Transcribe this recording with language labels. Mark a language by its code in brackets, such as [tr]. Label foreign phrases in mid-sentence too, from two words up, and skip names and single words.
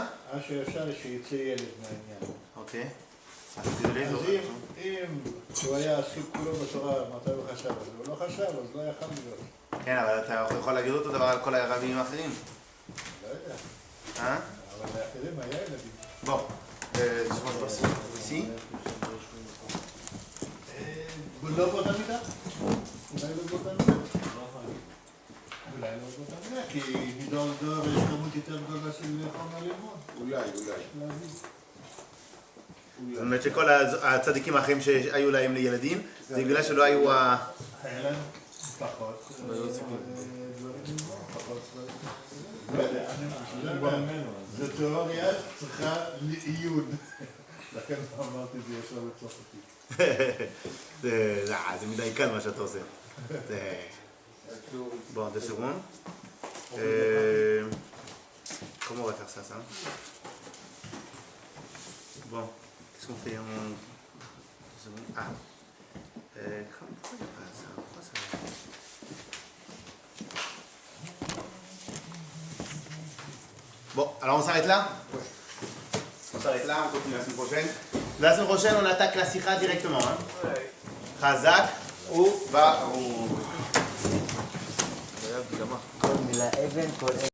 [he] עד שאפשר שיצא ילד מהעניין. אוקיי. אז אם הוא היה עסוק כולו בתורה, מתי הוא חשב? אז הוא לא חשב, אז לא יכל להיות. כן, אבל אתה יכול להגיד אותו דבר על כל הרבים האחרים. לא יודע. [fr] Hein? [he] אבל לאחרים היה ילדים. [fr] Bon, je pense ici. [he] לא באותה מידה? אולי לא באותה מידה? אולי לא באותה מידה, כי מדור לדור יש כמות יותר גדולה של חומר ללמוד. אולי. זאת אומרת שכל הצדיקים האחרים שהיו להם לילדים, זה בגלל שלא היו היה להם פחות דברים ללמוד, פחות דברים. זו תיאוריה צריכה לעיון. לכן אמרתי זה ישר בצרפתית. זה מדי קל מה שאתה עושה. [fr] Bon, 2 secondes. Comment on va faire ça? Bon, qu'est-ce qu'on fait? 2 secondes. Ah. Pourquoi il n'y a pas ça? Pourquoi ça? Bon, alors on s'arrête là? On s'arrête là, on continue la semaine prochaine. La semaine prochaine, on attaque la sikha directement. [he] חזק וברוך. כל מילה אבן, כל אבן.